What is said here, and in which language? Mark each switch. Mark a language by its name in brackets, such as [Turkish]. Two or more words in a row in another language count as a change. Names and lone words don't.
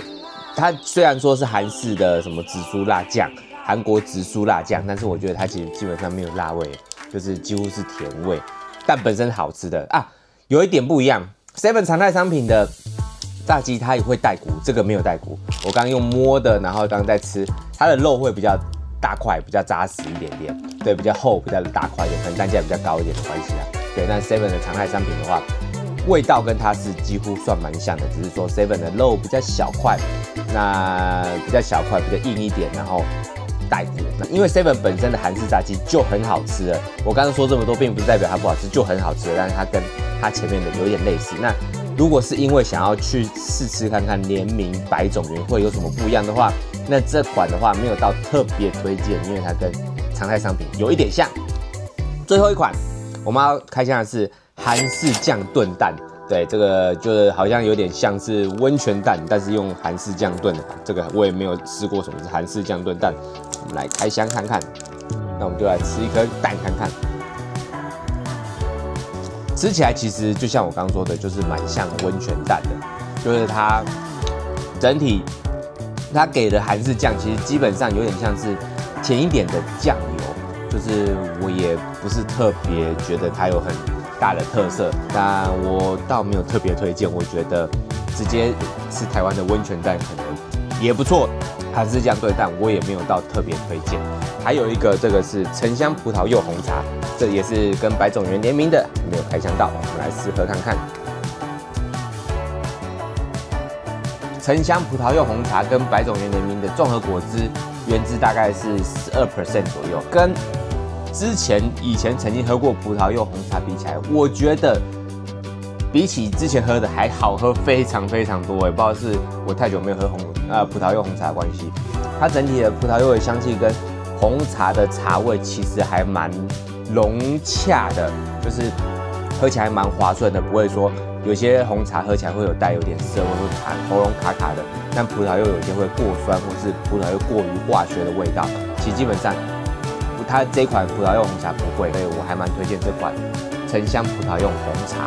[Chinese] 它雖然說是韓式的什麼紫蘇辣醬，韓國紫蘇辣醬，但是我覺得它其實基本上沒有辣味，就是幾乎是甜味，但本身好吃的啊，有一點不一樣。7常態商品的炸雞它也會帶骨，這個沒有帶骨。我剛剛用摸的，然後剛剛在吃，它的肉會比較大塊，比較扎實一點點，對，比較厚，比較大塊一點，可能單價比較高一點的關係啊。對，那7的常態商品的話，味道跟它是幾乎算蠻像的，只是說7的肉比較小塊，那比較小塊，比較硬一點，然後帶骨。那因為7本身的韓式炸雞就很好吃了，我剛剛說這麼多，並不是代表它不好吃，就很好吃了，但是它跟它前面的有點類似。那如果是因為想要去試吃看看聯名白種元會有什麼不一樣的話，那這款的話沒有到特別推薦，因為它跟常態商品有一點像。最後一款我們要開箱的是韓式醬燉蛋，對，這個就是好像有點像是溫泉蛋，但是用韓式醬燉的。這個我也沒有試過什麼是韓式醬燉蛋，我們來開箱看看。那我們就來吃一顆蛋看看。吃起來其實就像我剛剛說的，就是蠻像溫泉蛋的，就是它整體它給的韓式醬，其實基本上有點像是甜一點的醬油，就是我也不是特別覺得它有很大的特色，但我倒沒有特別推薦，我覺得直接吃台灣的溫泉蛋可能也不錯。韓式醬對蛋我也沒有到特別推薦。還有一個，這個是沉香葡萄柚紅茶，這也是跟百種園聯名的，沒有開箱到，我們來試喝看看。沉香葡萄柚紅茶跟百種園聯名的綜合果汁原汁大概是12% 左右，跟以前曾經喝過葡萄柚紅茶比起来，我覺得比起之前喝的還好喝非常非常多。也不知道是我太久沒有喝葡萄柚紅茶的關係，它整體的葡萄柚的香氣跟紅茶的茶味其實還蠻融洽的，就是喝起來蠻滑順的，不會說有些紅茶喝起來会有帶有點澀味，會喉嚨卡卡的。但葡萄柚有些会過酸，或是葡萄柚過於化學的味道。其實基本上，它這款葡萄柚紅茶不會，所以我還蠻推薦這款沉香葡萄柚紅茶。